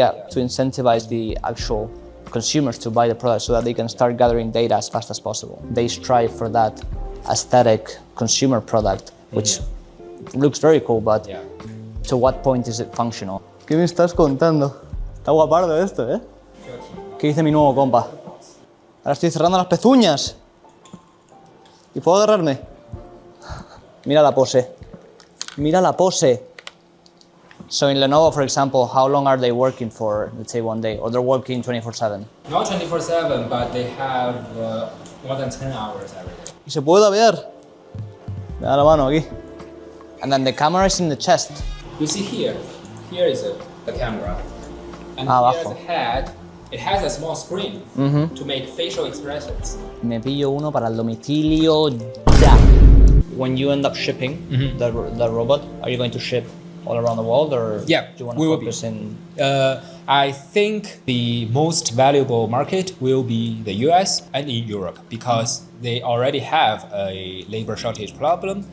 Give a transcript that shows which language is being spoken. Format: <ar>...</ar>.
<en>To incentivize the actual consumers to buy the product so that they can start gathering data as fast as possible. They strive for that aesthetic consumer product, which looks very cool, but to what point is it functional?</en> <es>¿Qué me estás contando? Está guapardo esto, ¿eh? ¿Qué dice mi nuevo compa? Ahora estoy cerrando las pezuñas. ¿Y puedo agarrarme? Mira la pose. Mira la pose.</es> <en>So in Lenovo, for example, how long are they working for, let's say, one day? Or they're working 24/7? Not 24/7, but they have more than 10 hours every day.</en> <es>¿Y se puede dabear? Me da la mano aquí.</es> <en>And then the camera is in the chest. You see here is the camera. And</en> <es>Abajo.</es> <en>here's the head. It has a small screen to make facial expressions.</en> <es>Me pillo uno para el domicilio ya.</es> <en>When you end up shipping the robot, are you going to ship all around the world, or Yeah, do you want we to will focus in? I think the most valuable market will be the US and in Europe because they already have a labor shortage problem.</en>